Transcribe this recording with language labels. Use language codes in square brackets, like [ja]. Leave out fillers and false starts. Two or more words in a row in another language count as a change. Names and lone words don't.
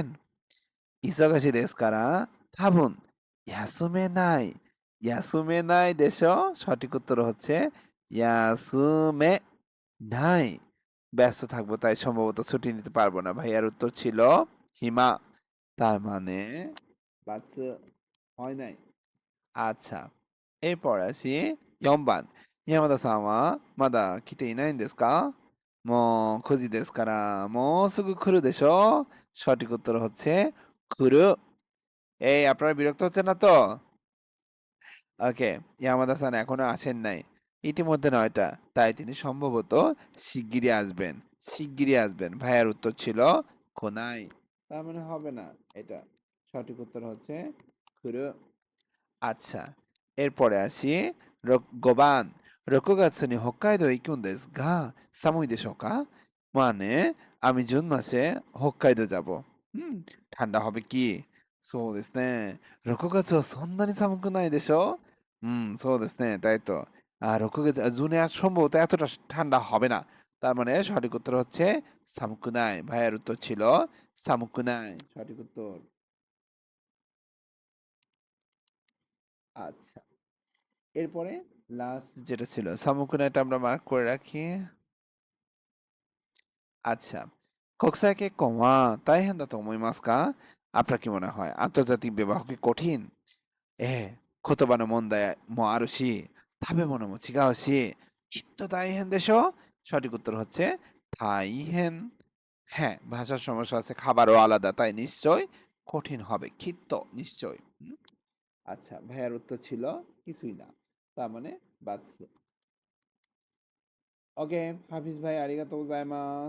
[ja] いそがしい です から たぶん やすめない でしょう. [bn] সঠিক উত্তর হচ্ছে [ja] やすめ ない. [bn] ব্যস্ত থাকবো তাই সম্ভবত ছুটি নিতে পারবো না। ভাইয়ার উত্তর ছিল হিমা। তার মানে বাস হয় নাই। আচ্ছা, এরপর আসি 4番。 [ja] 山田さんはまだ来ていないんですか？もう9時ですから、もうすぐ来るでしょ？ [bn] সঠিক উত্তর হচ্ছে খুরু। এই আপনারা বিরক্ত হচ্ছেন না তো? ওকে, ইয়ামাদা সান এখনো আসেন নাই। ইতিমধ্যে 9টা, তাই তিনি সম্ভবত শিগগিরই আসবেন। শিগগিরই আসবেন। ভাইয়ার উত্তর ছিল কোনাই। তার মানে হবে না এটা। সঠিক উত্তর হচ্ছে খুরু। আচ্ছা, এরপরে আসি 5番。 [ja] 6月に北海道へ行くんですが、寒いでしょうか？ [bn] মানে আমি জুন মাসে হোক্কাইদো যাব। হুম, ঠান্ডা হবে কি? [ja] そうですね。6月はそんなに寒くないでしょ？そうですね। [bn] তাই তো। আর 6月, জুনে আর সম্ভবত এতটা ঠান্ডা হবে না। তার মানে সঠিক উত্তর হচ্ছে সামুকুনাই। ভাইয়ের উত্তর ছিল সামুকুনাই। সঠিক উত্তর। আচ্ছা, এরপরে লাস্ট যেটা ছিল সামুকুনাইটা আমরা মার্ক করে রাখি। আচ্ছা, [ja] こくさい けっこん は たいへん だ と思いますか? [bn] আপনার কি মনে হয় আন্তর্জাতিক বিবাহ কি কঠিন? এ, [ja] 言葉の問題もあるし、食べ物も違うし、きっと大変でしょ? [bn] সঠিক উত্তর হচ্ছে তাইহেন। হ্যাঁ, ভাষার সমস্যা আছে, খাবারও আলাদা, তাই নিশ্চয় কঠিন হবে। খিত্ত নিশ্চয়। আচ্ছা, ভাইয়ার উত্তর ছিল কিছুই না। তার মানে বাস। ওকে, হাফিজ ভাই [ja] ありがとう ございます.